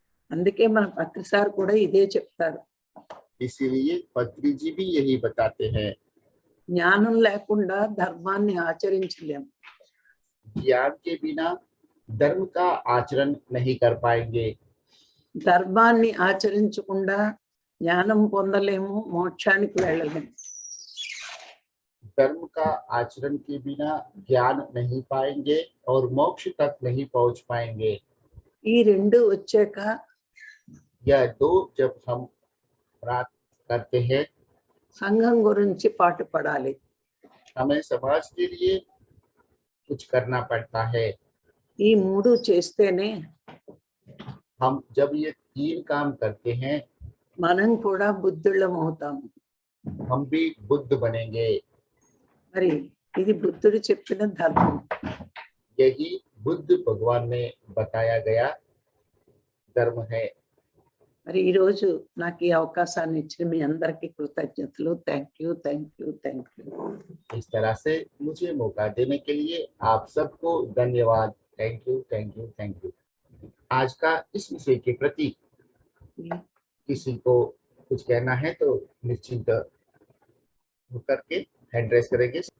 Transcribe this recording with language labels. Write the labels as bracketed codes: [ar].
[te] అందుకే మన పత్రిసార్ కూడా ఇదే చెప్తారు. [hi] इसीलिए पत्री जी भी यही बताते हैं। [te] జ్ఞానం లేకుండా ధర్మాన్ని ఆచరించలేము. [hi] ज्ञान के बिना धर्म का आचरण नहीं कर पाएंगे। [te] ధర్మాన్ని ఆచరించకుండా జ్ఞానం పొందలేము, మోక్షానికి వెళ్ళలేము. [hi] धर्म का आचरण के बिना ज्ञान नहीं पाएंगे और मोक्ष तक नहीं पहुंच पाएंगे। [te] ఈ రెండు వచ్చాక [hi] यह दो जब हम प्राप्त करते हैं, [te] సంఘం గురించి పాటు పడాలి. [hi] हमें समाज के लिए कुछ करना पड़ता है। [te] ఈ మూడు చేస్తేనే [hi] हम जब ये तीन काम करते हैं, [te] మనం కూడా బుద్ధుళ్ళం అవుతాము. [hi] हम भी बुद्ध बनेंगे। [te] మరి ఇది బుద్ధుడు చెప్పిన ధర్మం. [hi] यही बुद्ध भगवान ने बताया गया धर्म है। [te] మరి ఈ రోజు నాకు ఈ అవకాశాన్ని ఇచ్చిన మీ అందరికీ కృతజ్ఞతలు. [en] Thank you, thank you, thank you. [hi] इस तरह से मुझे मौका देने के लिए आप सबको धन्यवाद। [en] Thank you, thank you, thank you. [hi] आज का इस विषय के प्रति किसी को कुछ कहना है तो निश्चिंत होकर के हैंड रेस करेंगे।